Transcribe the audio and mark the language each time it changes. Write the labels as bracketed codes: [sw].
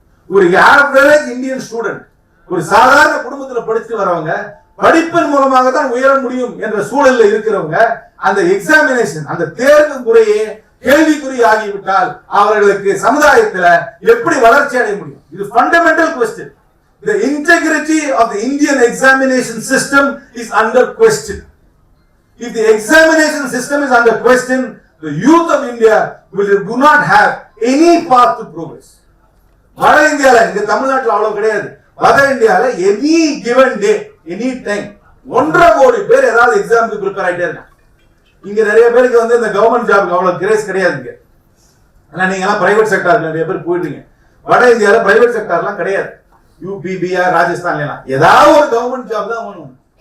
[ta] ஒரு average Indian student, ஒரு சாதாரண குடும்பத்துல படிச்சுட்டு வரவங்க படிப்பின் மூலமாக தான் உயர முடியும் என்ற சூழலில் இருக்கிறவங்க அந்த எக்ஸாமினேஷன், அந்த தேர்வு முறையே கேள்விக்குறி ஆகிவிட்டால் அவர்களுக்கு சமுதாயத்தில் எப்படி வளர்ச்சி அடைய முடியும்? இது fundamental question. [en] The integrity of the Indian examination system is under question. If the examination system is under question, the youth of India do not have any path to progress. [ta] வட இந்தியால, இங்க தமிழ்நாட்டில் அவ்வளவு கிடையாது. வட இந்தியால any [en] given day, [ta] any time 1.5 கோடி பேர் ஏதாவது எக்ஸாமுக்கு ப்ரிப்பேர் ஆயிட்டே இருக்காங்க. இங்க நிறைய பேருக்கு இந்த கவர்மெண்ட் ஜாப்க்கு அவ்வளவு கிரேஸ் கிடையாதுங்க. ஆனா நீங்க எல்லாம் பிரைவேட் செக்டார்ல நிறைய பேர் போயிட்டீங்க. வட இந்தியால பிரைவேட் செக்டார்லாம் கிடையாது. யூபி, பிஆர், ராஜஸ்தான்ல ஏதாவது ஒரு கவர்மெண்ட் ஜாப் தான் வேணும்.